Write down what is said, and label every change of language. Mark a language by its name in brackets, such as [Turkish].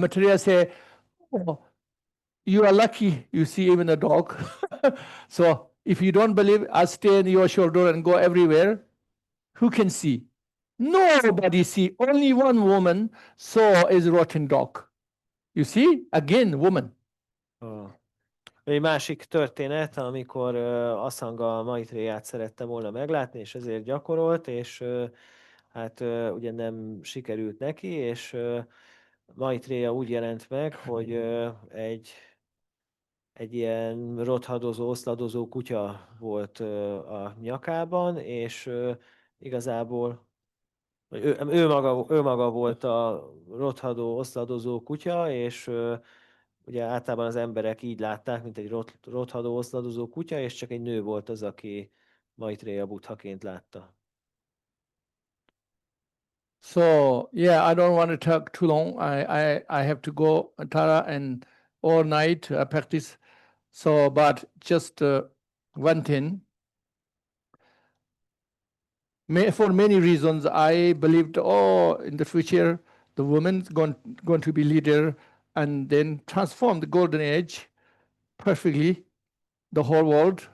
[English] Maitreya say, "Oh, you are lucky you see even a dog." So if you don't believe, I'll stay on your shoulder and go everywhere. Who can see? Nobody see. Only one woman saw is rotten dog. You see? Again, woman. [Hungarian] Egy másik történet, amikor Asanga Maitréját szerette volna meglátni, és ezért gyakorolt, és hát ugye nem sikerült neki, és Maitréja úgy jelent meg, hogy egy ilyen rothadozó, oszladozó kutya volt a nyakában, és igazából ő maga volt a rothadó, oszladozó kutya, és ugye általában az emberek így látták, mint egy rothadó, oszladozó kutya, és csak egy nő volt az, aki Maitréja Buddhaként látta. [English] So yeah, I don't want to talk too long. I have to go Tara and all night practice. So, but just one thing. For many reasons, I believed, in the future, the woman's going to be leader and then transform the golden age perfectly, the whole world.